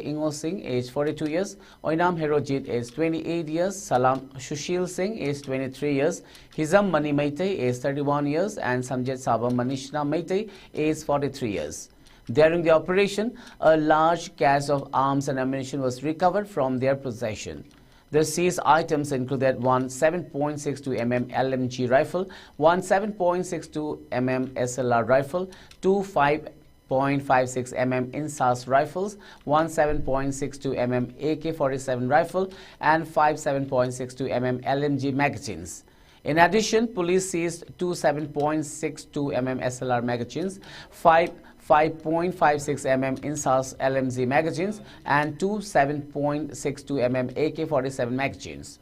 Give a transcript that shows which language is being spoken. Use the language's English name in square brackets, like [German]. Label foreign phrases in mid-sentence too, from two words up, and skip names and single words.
[English] Ingo Singh, aged 42 years, Oinam Herojit, aged 28 years, Salam Shushil Singh, aged 23 years, Hizam Mani Maitei, aged 31 years, and Samjet Sabam Manishna Maitei, aged 43 years. During the operation, a large cache of arms and ammunition was recovered from their possession. The seized items included 1 7.62 mm LMG rifle, 1 7.62 mm SLR rifle, 2 5.56 mm INSAS rifles, 1 7.62 mm AK-47 rifle, and 5 7.62 mm LMG magazines. In addition, police seized 2 7.62 mm SLR magazines, 5 5.56 mm INSAS LMG magazines, and 2 7.62 mm AK-47 magazines.